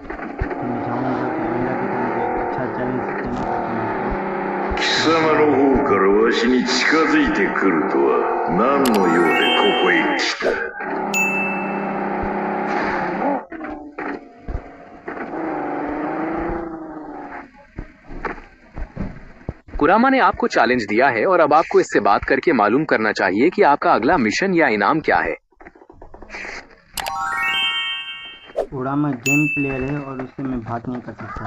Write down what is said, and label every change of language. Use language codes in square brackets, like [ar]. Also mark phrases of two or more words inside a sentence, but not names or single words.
[hi] मैं चाहूँगा कि आइंदा भी तुम एक अच्छा चैलेंज देने का [ja] 貴様の方からわしに近づいてくるとは何の用でここへ来た。 [hi] कुरामा ने आपको चैलेंज दिया है और अब आपको इससे बात करके मालूम करना चाहिए कि आपका अगला मिशन या इनाम क्या है। कुरामा [en] game player [hi] है और उससे मैं बात नहीं कर सकता।